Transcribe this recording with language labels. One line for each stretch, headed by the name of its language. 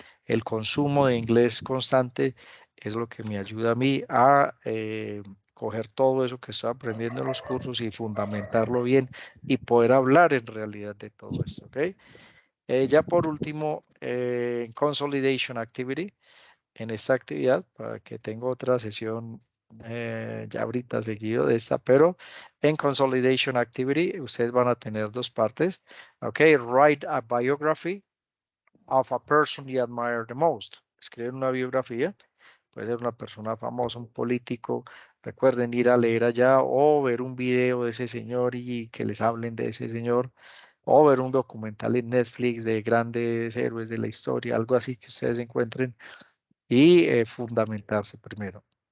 Spanish: El consumo de inglés constante es lo que me ayuda a mí a coger todo eso que estoy aprendiendo en los cursos y fundamentarlo bien y poder hablar en realidad de todo esto, ¿ok? Ya por último, Consolidation Activity. En esta actividad, para que tenga otra sesión ya ahorita seguido de esta, pero en Consolidation Activity ustedes van a tener 2 partes.
English: Ok, write a biography of a person you admire the most.
Spanish: Escriben una biografía, puede ser una persona famosa, un político. Recuerden ir a leer allá o ver un video de ese señor y que les hablen de ese señor. O ver un documental en Netflix de grandes héroes de la historia, algo así que ustedes encuentren y fundamentarse primero.